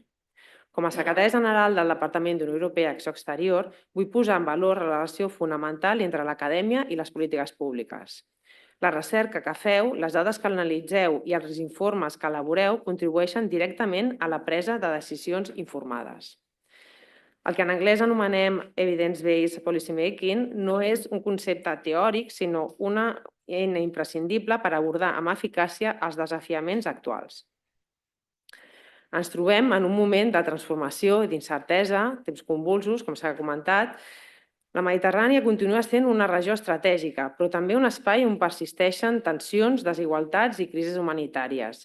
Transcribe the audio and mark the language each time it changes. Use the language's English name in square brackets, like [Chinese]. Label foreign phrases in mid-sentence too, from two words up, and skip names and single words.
[Catalan] Com a secretari general del Departament d'Unió Europea i Acció Exterior, vull posar en valor la relació fonamental entre l'acadèmia i les polítiques públiques. La recerca que feu, les dades que analitzeu i els informes que elaboreu contribueixen directament a la presa de decisions informades. El que en anglès anomenem [English] evidence-based policymaking [Catalan] no és un concepte teòric, sinó una eina imprescindible per abordar amb eficàcia els desafiaments actuals. Ens trobem en un moment de transformació i d'incertesa, temps convulsos, com s'ha comentat, La Mediterrània continua sent una regió estratègica, però també un espai on persisteixen tensions, desigualtats i crisis humanitàries.